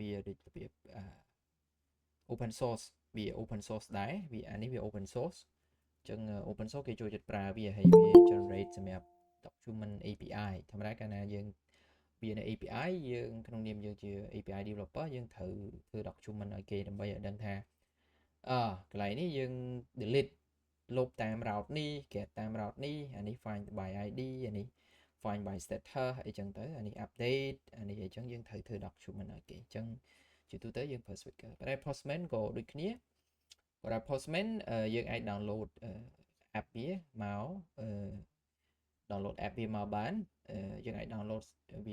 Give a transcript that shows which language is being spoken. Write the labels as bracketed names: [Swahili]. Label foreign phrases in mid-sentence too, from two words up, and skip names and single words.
[Khmer] វាដូចរបៀប [English] open source [Khmer] វា [English] open source [Khmer] ដែរវាអានេះវា [English] open source [Khmer] អញ្ចឹង [English] open source [Khmer] គេចូលចិត្តប្រើវាហើយវា generate សម្រាប់ [English] document API [Khmer] ធម្មតាកាលណាយើងវានៅ API យើងក្នុងនាមយើងជា API developer យើងត្រូវធ្វើ document ឲ្យគេដើម្បីឲ្យដឹងថាកន្លែងនេះយើង delete លុបតាម route នេះ get តាម route នេះអានេះ [English] find by ID [Khmer] អានេះ find [English] by status [Khmer] អីចឹងទៅអានេះ update អានេះអីចឹងយើងត្រូវធ្វើ document ឲ្យគេអញ្ចឹងជាទូទៅយើងប្រើ Swagger ប៉ុន្តែ Postman ក៏ដូច គ្នាប៉ុន្តែ Postman យើងអាច [English] download app [Khmer] វាមក [English] download app [Khmer] វាមកបានយើងអាច download វា